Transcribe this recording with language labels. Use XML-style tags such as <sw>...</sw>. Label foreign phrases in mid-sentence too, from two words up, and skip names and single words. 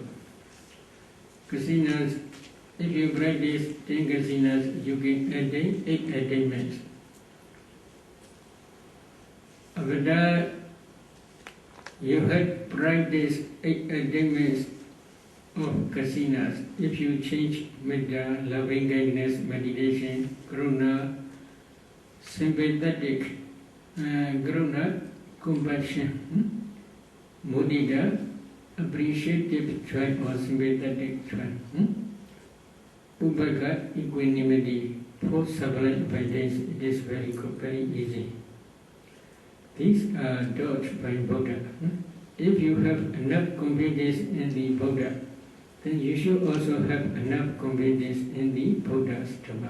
<en>Kasinas, if you practice 10 kasinas, you can attain 8 attainments. After that, you had practiced 8 attainments of kasinas. If you change metta, loving kindness, meditation, karuna, sympathetic, karuna, compassion, mudita, appreciative joy or sympathetic joy, upaka, equanimity, four sublime vitals, it is very good, very easy. These are taught by Buddha. If you have enough confidence in the Buddha, then you should also have enough confidence in the Buddha's Dhamma.</en>